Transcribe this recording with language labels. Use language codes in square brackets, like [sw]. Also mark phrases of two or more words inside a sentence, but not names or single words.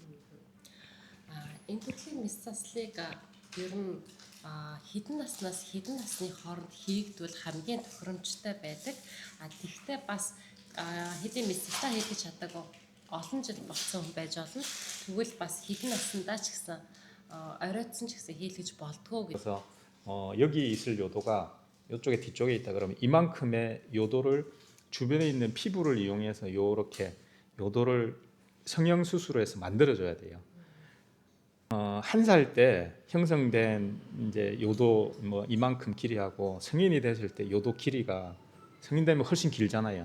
[mn] Энэ төрлийн мэс заслыг ер нь хэдэн наснаас хэдэн насны хооронд хийгдвэл хамгийн тохиромжтой байдаг. Тэгвэл бас хэдийн мэс заслаа хийх чадаагүй олон жил болсон хүн байж болно. Тэгвэл бас хэдэн наснаа ч гэсэн оройтсон ч гэсэн хийлгэж болдгоо гэж. [ko] 그래서 여기 있을 요도가 이쪽에 뒤쪽에 있다 그러면 이만큼의 요도를 주변에 있는 피부를 이용해서 요렇게 요도를 성형 수술을 해서 만들어 줘야 돼요. 한 살 때 형성된 이제 요도 뭐 이만큼 길이하고 성인이 됐을 때 요도 길이가 성인 되면 훨씬 길잖아요.